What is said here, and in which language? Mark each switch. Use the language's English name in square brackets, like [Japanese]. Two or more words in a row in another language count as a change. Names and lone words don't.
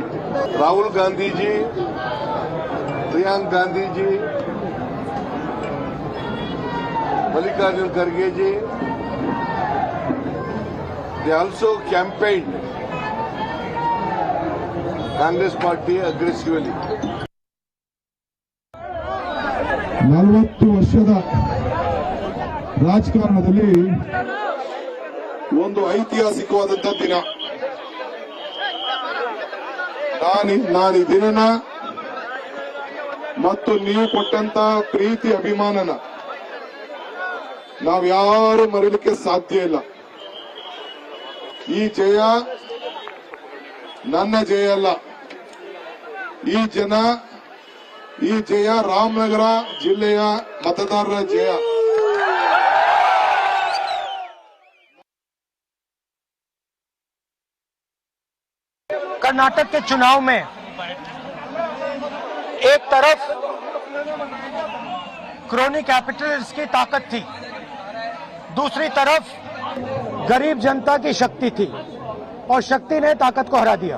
[English] Rahul Gandhi ji, Priyanka Gandhi ji, Mallikarjun Kharge ji, they also campaigned Congress party aggressively. [Kannada] 40 ವರ್ಷದ ರಾಜಕಾರಣದಲ್ಲಿ ಒಂದು ಐತಿಹಾಸಿಕವಾದಂತಹ ದಿನ. ನಾನು ಈ ದಿನನ ಮತ್ತು ನೀವು ಕೊಟ್ಟಂತ ಪ್ರೀತಿ ಅಭಿಮಾನನ ನಾವ್ಯಾರು ಮರೀಲಿಕ್ಕೆ ಸಾಧ್ಯ ಇಲ್ಲ. ಈ ಜಯ ನನ್ನ ಜಯ ಅಲ್ಲ. ಈ ಜಯ ರಾಮನಗರ ಜಿಲ್ಲೆಯ ಮತದಾರರ ಜಯ. [Hindi] कर्नाटक के चुनाव में एक तरफ [English] crony capitals [Hindi] की ताकत थी, दूसरी तरफ गरीब जनता की शक्ति थी और शक्ति ने ताकत को हरा दिया।